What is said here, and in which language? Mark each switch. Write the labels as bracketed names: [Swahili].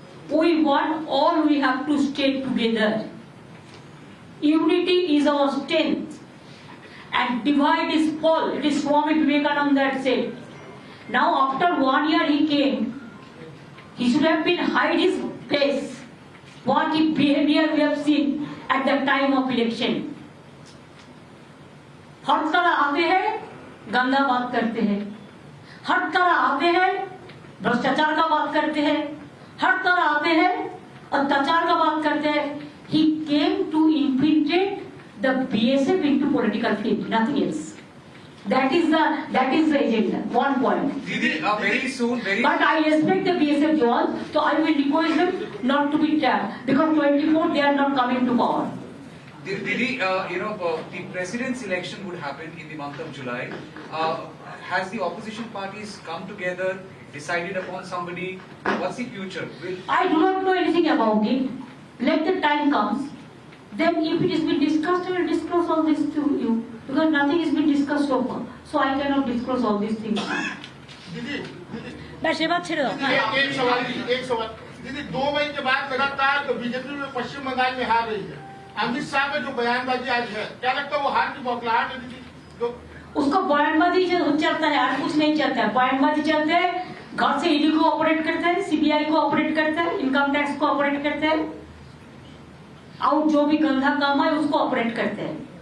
[English] We want all, we have to stay together. Unity is our strength and divide is fall. It is Swami Vivekananda that said. Now after 1 year he came, he should have been hide his face. What behavior we have seen at the time of election. [Hindi] हर तरह आते हैं, गंदा बात करते हैं. हर तरह आते हैं, भ्रष्टाचार का बात करते हैं. हर तरह आते हैं, अत्याचार का बात करते हैं. [English] He came to infiltrate the BSF into political field, nothing else. That is the agenda. One point. Didi, very soon, But I respect the BSF Jawans, so I will request them not to be trapped because 24 they are not coming to power. Didi, the president's election would happen in the month of July. Has the opposition parties come together, decided upon somebody? What's the future? I do not know anything about it. Let the time comes. Then if it has been discussed, I will disclose all this to you. Because nothing has been discussed so far. So I cannot disclose all these things. [Bangla] ব্যাস এবার ছেড়ে দাও। [Hindi] एक सवाल दीदी 2 मई के बाद लगातार तो बीजेपी में पश्चिम बंगाल में हार रही है। अमित शाह का जो बयानबाजी आज है, क्या लगता है वो हार की बौखलाहट है दीदी? उसका बयानबाजी चलता है, और कुछ नहीं चलता है. बयानबाजी चलते हैं, घर से ईडी को ऑपरेट करते हैं, सीबीआई को ऑपरेट करते हैं, इनकम टैक्स को ऑपरेट करते हैं, और जो भी गंदा काम है उसको ऑपरेट करते हैं.